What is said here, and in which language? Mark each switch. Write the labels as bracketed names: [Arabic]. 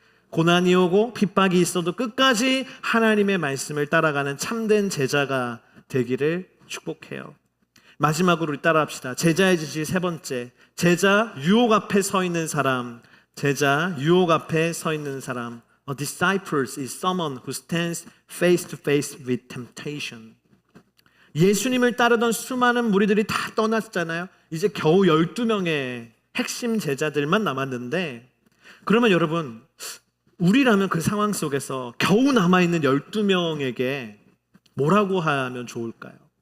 [Korean] 고난이 오고 핍박이 있어도 끝까지 하나님의 말씀을 따라가는 참된 제자가 되기를 축복해요. 마지막으로 우리 따라합시다. 제자의 지식 세 번째, 제자 유혹 앞에 서 있는 사람. 제자 유혹 앞에 서 있는 사람. [English] A disciple is someone who stands face to face with temptation. [Korean] 예수님을 따르던 수많은 무리들이 다 떠났잖아요. 이제 겨우 12명의 핵심 제자들만 남았는데, 그러면 여러분, 우리라면 그 상황 속에서 겨우 남아있는 12명에게 뭐라고 하면 좋을까요?